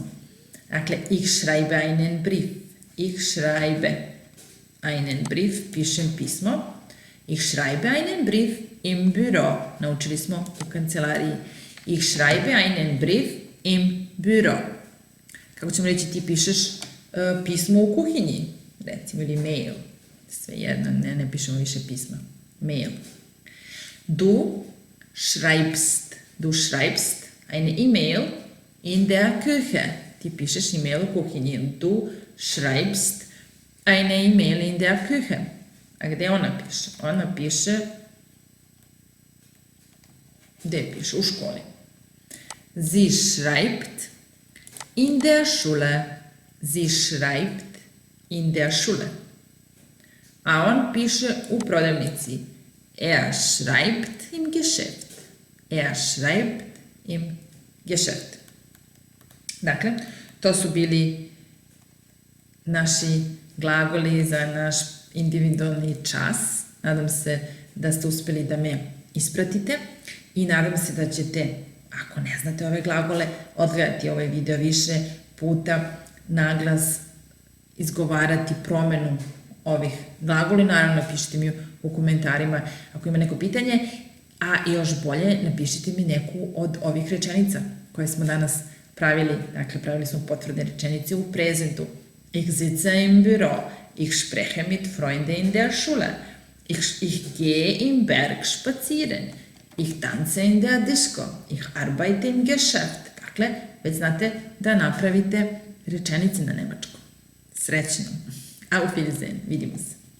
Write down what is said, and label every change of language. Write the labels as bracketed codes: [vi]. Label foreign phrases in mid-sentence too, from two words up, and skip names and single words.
[sr] Dakle, [de] ich schreibe einen Brief. Ich schreibe einen Brief, [sr] pišem pismo. [de] Ich schreibe einen Brief im Büro. [sr] Naučili smo u kancelariji. [de] Ich schreibe einen Brief im Büro. [sr] Kako ćemo reći, ti pišeš pismo u kuhinji, recimo, ili mail. Sve jedno, ne pišemo više pisma. Mail. [de] Du schreibst eine E-Mail in der Küche. [sr] Ti pišeš e-mail u kuhinji. [de] Du schreibst eine E-Mail in der Küche. [sr] A gde ona piše? Ona piše... Gde piše? U školi. [de] Sie schreibt in der Schule. Sie schreibt in der Schule. [sr] A on piše u prodavnici. [de] Er schreibt im Geschäft. Er schreibt im Geschäft. [sr] Dakle, to su bili naši glagoli za naš individualni čas. Nadam se da ste uspeli da me ispratite i nadam se da ćete, ako ne znate ove glagole, odgledati ovaj video više puta, naglas izgovarati promenu ovih glagoli. Naravno, napišite mi u komentarima ako ima neko pitanje, a još bolje napišite mi neku od ovih rečenica koje smo danas pravili. Dakle, pravili smo potvrdne rečenice u prezentu. [de] Ich sitze im Büro. Ich spreche mit Freunden in der Schule. Ich gehe im Berg spazieren. Ich tanze in der Disco. Ich arbeite im Geschäft. [sr] Dakle, već znate da napravite rečenice na nemačkom. Srećno. [de] Auf Wiedersehen. [sr] Vidimo se.